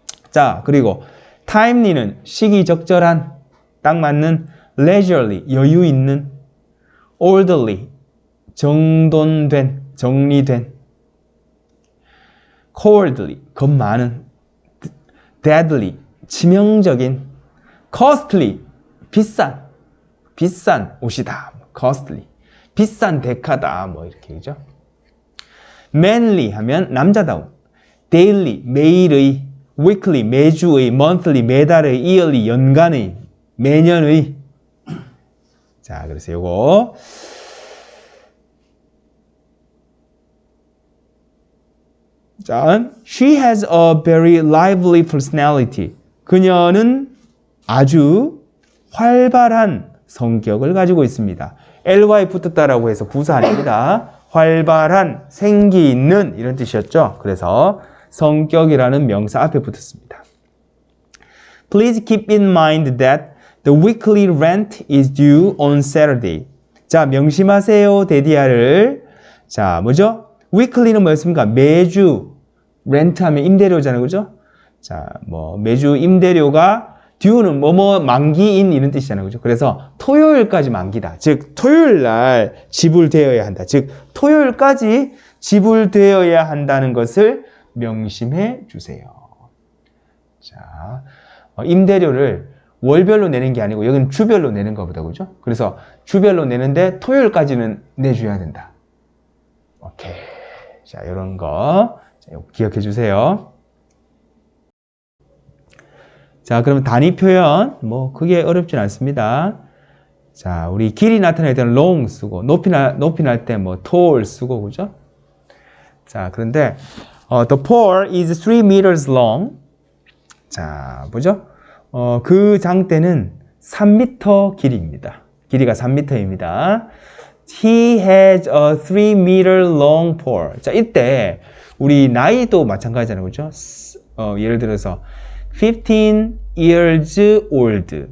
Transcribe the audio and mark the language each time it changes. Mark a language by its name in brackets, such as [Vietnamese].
[Korean] 자, 그리고 timely는 시기적절한, 딱 맞는, leisurely 여유 있는, orderly 정돈된, 정리된, cowardly 겁 많은, deadly 치명적인, costly 비싼 옷이다, costly 비싼 데카다, 뭐 이렇게 그죠? manly 하면 남자다운, daily 매일의, weekly 매주의, monthly 매달의, yearly 연간의, 매년의. 자, 그래서 요거 자, [English] she has a very lively personality. [Korean] 그녀는 아주 활발한 성격을 가지고 있습니다. ly 붙었다라고 해서 부사 아닙니다. 활발한, 생기 있는 이런 뜻이었죠. 그래서 성격이라는 명사 앞에 붙었습니다. [English] Please keep in mind that the weekly rent is due on Saturday. [Korean] 자, 명심하세요, 데디아를. 자, 뭐죠? weekly는 뭐였습니까? 매주. rent 하면 임대료잖아요. 그죠? 자, 뭐 매주 임대료가 due는 뭐뭐 만기인 이런 뜻이잖아요. 그죠? 그래서 토요일까지 만기다. 즉 토요일 날 지불되어야 한다. 즉 토요일까지 지불되어야 한다는 것을 명심해 주세요. 자, 임대료를 월별로 내는 게 아니고 여기는 주별로 내는 거보다 그죠? 그래서 주별로 내는데 토요일까지는 내줘야 된다. 오케이. 자, 이런 거 기억해 주세요. 자, 그러면 단위 표현 뭐 크게 어렵진 않습니다. 자, 우리 길이 나타낼 때는 long 쓰고 높이 날 때 뭐 tall 쓰고 그죠? 자, 그런데 [English] the pole is 3 meters long. [Korean] 자, 보죠? 그 장대는 3m 길이입니다. 길이가 3m입니다. [English] He has a 3 meter long pole. [Korean] 자, 이때 우리 나이도 마찬가지잖아요. 그죠? 예를 들어서 [English] 15 years old.